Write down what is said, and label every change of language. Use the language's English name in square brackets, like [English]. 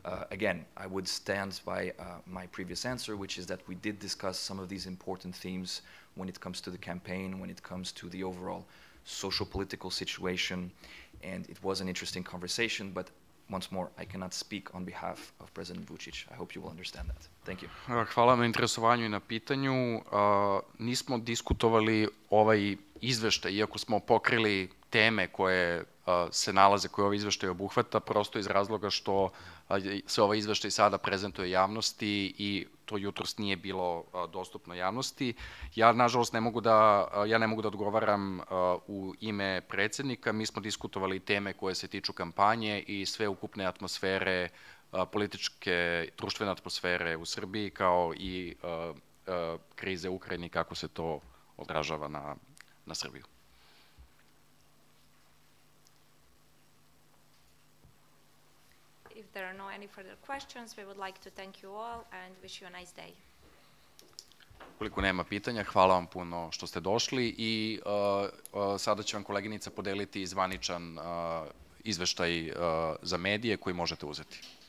[English] Again, I would stand by my previous answer, which is that we did discuss some of these important themes when it comes to the campaign, when it comes to the overall social political situation, and it was an interesting conversation, but once more, I cannot speak on behalf of President Vučić. I hope you will understand that. Thank you. [Serbian] Hvala na interesovanju i na pitanju. Nismo diskutovali ovaj izveštaj, iako smo pokrili teme koje se nalaze, koje ovaj izveštaj obuhvata, prosto iz razloga što se ovaj izveštaj sada prezentuje javnosti i to jutros nije bilo dostupno javnosti. Ja, nažalost, ne mogu da odgovaram u ime predsjednika. Mi smo diskutovali teme koje se tiču kampanje i sve ukupne atmosfere, političke, društvene atmosfere u Srbiji, kao i krize u Ukrajini, kako se to odražava na Srbiju. [English] If there are no any further questions, we would like to thank you all and wish you a nice day. [Serbian] Ukoliko nema pitanja, hvala vam puno što ste došli i sada će vam koleginica podeliti zvaničan izveštaj za medije koji možete uzeti.